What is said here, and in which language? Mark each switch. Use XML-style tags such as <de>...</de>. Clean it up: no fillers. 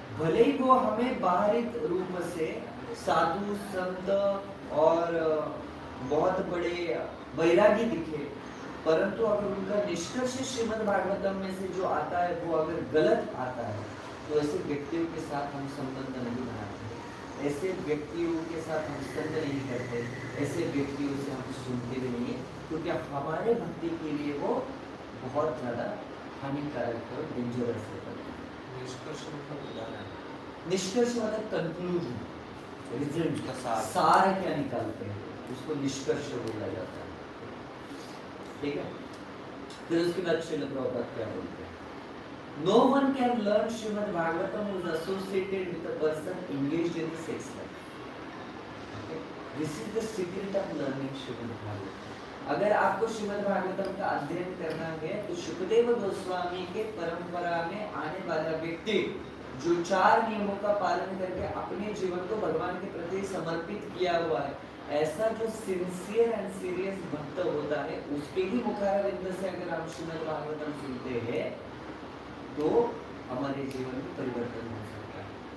<hi>भले ही वो हमें बाहरी रूप से साधु संत और बहुत बड़े वैरागी दिखे, परंतु अगर उनका निष्कर्ष श्रीमद् भागवतम में से जो आता है वो अगर गलत आता है तो ऐसे व्यक्तियों के साथ हम संबंध नहीं बनाते, ऐसे व्यक्तियों के साथ हम संग नहीं करते, ऐसे व्यक्तियों से हम सुनते भी नहीं है, क्योंकि हमारे भक्ति के लिए वो बहुत ज़्यादा हानिकारक और डेंजरस है। निष्कर्ष मतलब निष्कर्ष मतलब कंक्लूजन, रिजल्ट का सार क्या निकालते हैं उसको निष्कर्ष बोला जाता है। ठीक है, फिर उसके बाद श्रील प्रभुपाद क्या बोलते हैं?</hi> <en>No one can learn Srimad Bhagavatam who is associated with a person engaged in the sex life. Okay? This is the secret of learning Srimad Bhagavatam.</en> <hi>अगर आपको श्रीमद् भागवतम का अध्ययन करना है तो शुकदेव गोस्वामी के परंपरा में आने वाला व्यक्ति जो 4 नियमों का पालन करके अपने जीवन को भगवान के प्रति समर्पित किया हुआ है, ऐसा जो</hi> <en>sincere and serious</en> <hi>भक्त होता है उसके ही मुखारविंद से अगर हम श्रीमद् भागवतम सुनते हैं तो हमारे जीवन में परिवर्तन हो सकता है।</hi>